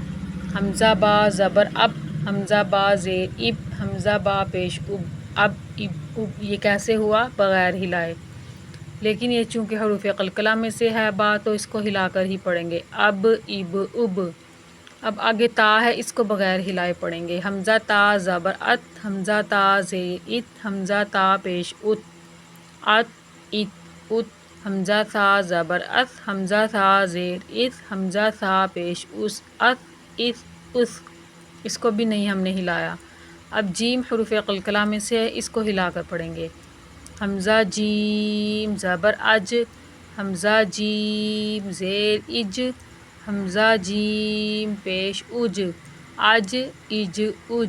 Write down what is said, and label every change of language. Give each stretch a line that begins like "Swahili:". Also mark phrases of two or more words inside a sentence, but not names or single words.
Urdu: حمزہ با زبر اب، حمزہ با زیر اب، حمزہ با پیش اب، اب اب اب۔ یہ کیسے ہوا؟ بغیر ہلائے۔ لیکن یہ چونکہ حروف قلقلہ میں سے ہے با تو اس کو ہلا کر ہی پڑھیں گے، اب اب اب۔ اب آگے تا ہے، اس کو بغیر ہلائے پڑھیں گے، حمزہ تا زبر ات، حمزہ تا زیر ات، حمزہ تا پیش ات، ات ات ات۔ حمزہ تا زبر ات، حمزہ تا زیر ات، حمزہ تا پیش اس، ات اس اس۔ اس کو بھی نہیں ہم نے ہلایا۔ اب جیم حروف قلقلہ میں سے ہے، اس کو ہلا کر پڑھیں گے، حمزہ جیم زبر اج، حمزہ جیم زیر اج، حمزہ جیم پیش اج، اج اج اج۔